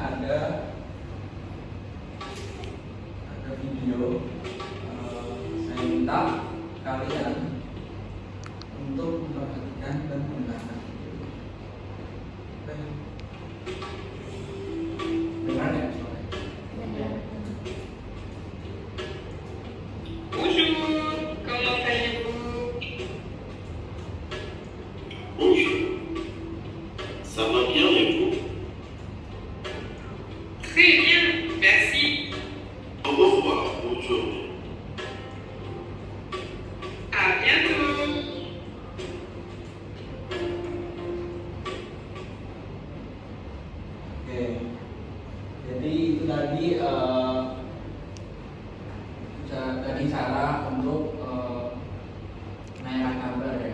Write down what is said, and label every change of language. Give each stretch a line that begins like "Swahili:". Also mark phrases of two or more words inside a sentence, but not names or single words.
Indonesian: ada video. Saya minta kalian untuk memperhatikan dan mendengarkan video. Oke. Dengar ya suaranya?
French: Bonjour, comment allez-vous? Bonjour. Ça va bien et vous? Très bien, merci. Au revoir, bonne journée. À bientôt.
Indonesian: Oke, jadi itu tadi cara untuk menanyakan kabar ya.